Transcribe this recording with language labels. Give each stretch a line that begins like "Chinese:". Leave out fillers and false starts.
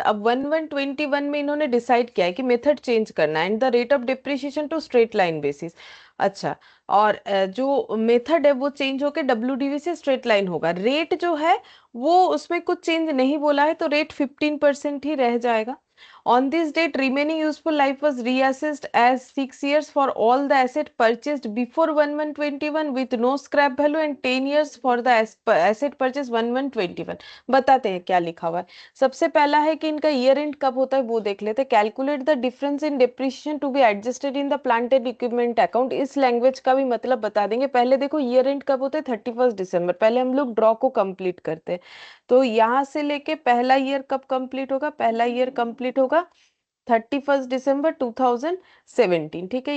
Hindi: अब 1121 में इन्होंने डिसाइड किया है कि मेथड चेंज करना है,
English: And the rate of depreciation to straight line basis.
Hindi: अच्छा, और जो मेथड है वो चेंज होकर WDV से स्ट्रेट लाइन होगा। रेट जो है वो उसमें कुछ चेंज नहीं बोला है, तो रेट 15% ही रह जाएगा।
English: On this date, remaining useful life was reassessed as 6 years for all the asset purchased before 1121 with no scrap value, and 10 years for the asset purchased 1121।
Hindi: बताते हैं क्या लिखा हुआ है। सबसे पहला है कि इनका ईयर एंड कब होता है वो देख लेते हैं।
English: Calculate the difference in depreciation to be adjusted in the plant and equipment account.
Hindi: इस लैंग्वेज का भी मतलब बता देंगे। पहले देखो ईयर एंड कब होता है, 31 दिसंबर। पहले हम लोग ड्रॉ को कंप्लीट करते हैं। तो यहां से लेके पहला ईयर कब कंप्लीट होगा, पहला ईयर कंप्लीट होगा 31 दिसंबर 2017, ठीक है।